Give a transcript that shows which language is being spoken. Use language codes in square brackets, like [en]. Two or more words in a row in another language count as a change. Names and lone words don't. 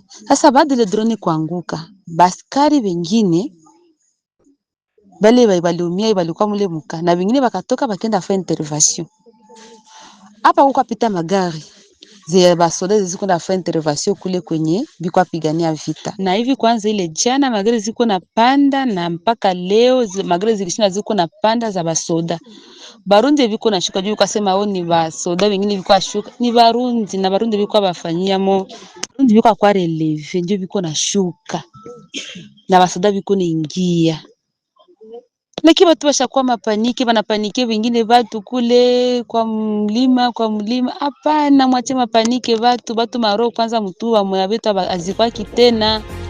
[sw] Sasa baada ile drone kuanguka, baskari wengine bale baliumia balikuwa mule muka, na wengine bakatoka bakenda fa intervention. Hapa huko pita magari zile basoda ziko na fa intervention kule kwenye biko apigania vita. Na hivi kwanza ile jana magari ziko na panda na mpaka leo magari zilishina ziko na panda za basoda. Barundi biko na shuka juu kasema wao ni basoda wengine biko ashuka ni Barundi na Barundi biko bafanyia mo. Barundi biko kwa releve ndio biko na shuka. Na basoda biko naingia. Lakini watu washakuwa mapaniki, wanapanike wengine watu kule kwa mlima. Hapana, mwache mapanike watu maro kwanza mtu wa moya wetu azikwaki tena.